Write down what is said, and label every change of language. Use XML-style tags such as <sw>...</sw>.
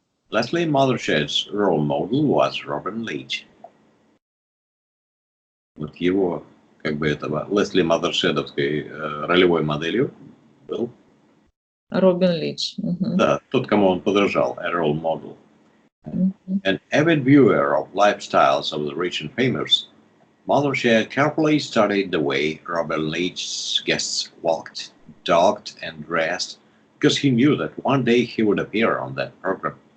<en>Leslie Mothershed's role model was Robin Leach.</en> <ru>Вот его, как бы этого, Лесли Мадершедовской ролевой моделью был Робин Лич. Да, тот, кому он подражал,</ru> <en>a role model. An avid viewer of lifestyles of the rich and famous, Mothershed carefully studied the way Robin Leach's guests walked, talked, and dressed, because he knew that one day he would appear on that program.</en>